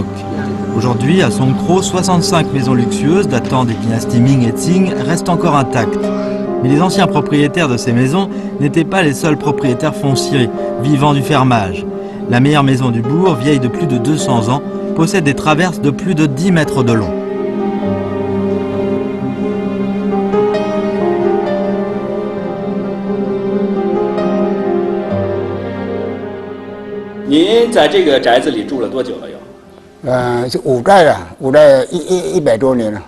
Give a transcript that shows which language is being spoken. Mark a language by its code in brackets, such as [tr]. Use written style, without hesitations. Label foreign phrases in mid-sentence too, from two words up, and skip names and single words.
[fr] Aujourd'hui, à Songkro, 65 maisons luxueuses datant des dynasties Ming et Qing restent encore intactes. Mais les anciens propriétaires de ces maisons n'étaient pas les seuls propriétaires fonciers vivant du fermage. La meilleure maison du bourg, vieille de plus de 200 ans, possède des traverses de plus de 10 mètres de long. [zh] 您在这个宅子里住了多久了？是5代了，5代100多年了。